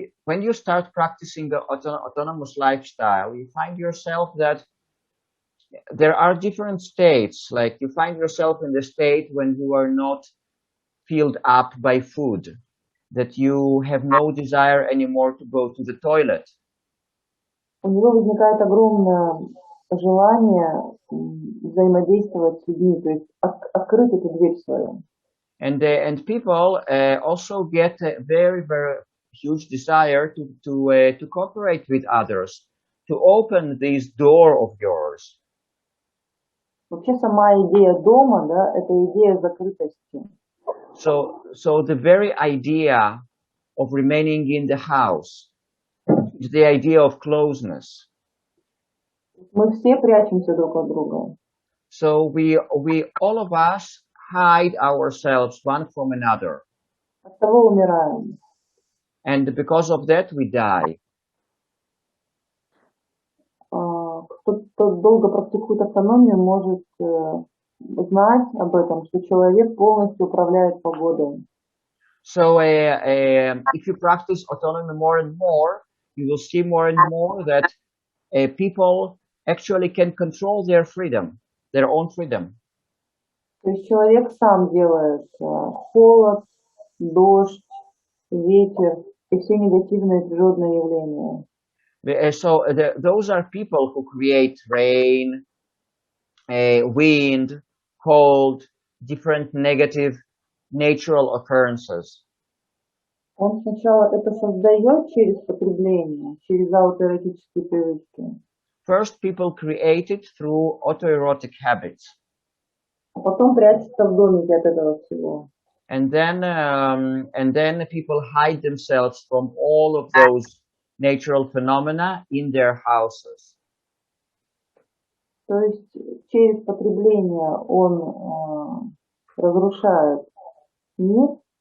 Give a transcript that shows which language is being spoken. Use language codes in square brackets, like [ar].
[en] when you start practicing the autonomous lifestyle, you find yourself that there are different states. Like you find yourself in the state when you are not filled up by food, that you have no desire anymore to go to the toilet. [ru] у него возникает огромное желание взаимодействовать с людьми, то есть открыть эту дверь свою. [en] And people also get a very, very huge desire to cooperate with others, to open this door of yours. [ru] Вообще сама идея дома, да, это идея закрытости. [en] So the very idea of remaining in the house, the idea of closeness. [ru] Мы все прячемся друг от друга. [en] So we all of us hide ourselves one from another. [ru] От того умираем. [en] And because of that we die. [ru] Кто долго практикует автономию, может знать об этом, что человек полностью управляет погодой. [en] So if you practice autonomy more and more, you will see more and more that people actually can control their freedom, their own freedom. [ru] То есть человек сам делает холод, дождь, ветер и все негативные природные явления. [en] So those are people who create rain, wind, cold, different negative natural occurrences. [ru] Он сначала это создает через потребление, через аутоэротические привычки. [en] First, people create it through autoerotic habits. [ru] А потом прячется в домике от этого всего. [en] And then people hide themselves from all of those natural phenomena in their houses. [ru] То есть через потребление он разрушает мир,